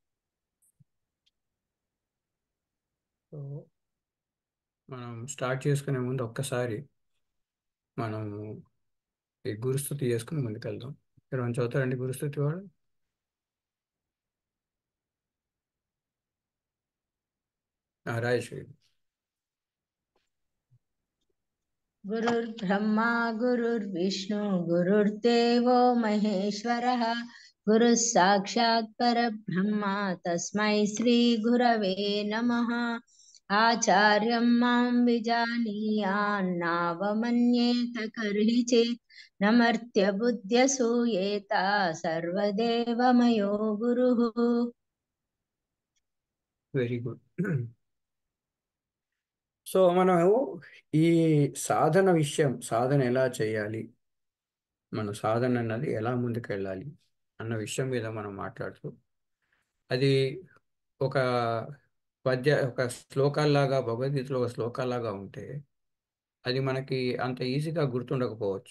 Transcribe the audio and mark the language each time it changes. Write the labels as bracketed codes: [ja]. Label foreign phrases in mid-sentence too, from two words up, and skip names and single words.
[te] సో మనం స్టార్ట్ చేసుకునే ముందు ఒక్కసారి మనం ఈ గురుస్థుతి చేసుకుని ముందుకెళ్దాం. మీరు చదువుతారండి గురుస్థుతి వాడు? రాజేశ్వరి. [sa] गुरुर्ब्रह्मा गुरुर्विष्णु गुरुर्देवो महेश्वरः गुरुः साक्षात् परब्रह्मा तस्मै श्रीगुरवे नमः। आचार्यं मां विजानीयान्नावमन्येत कर्हि चेत् नमर्त्यबुद्ध्यसूयेत सर्वदेवमयो गुरुः। [en] Very good. [te] సో మనం ఈ సాధన సాధన ఎలా చేయాలి, మన సాధన అన్నది ఎలా ముందుకెళ్ళాలి అన్న విషయం మీద మనం మాట్లాడుతూ, అది ఒక ఒక శ్లోకాల్లాగా, భగవద్గీతలో ఒక శ్లోకాల్లాగా ఉంటే అది మనకి అంత ఈజీగా గుర్తుండకపోవచ్చు.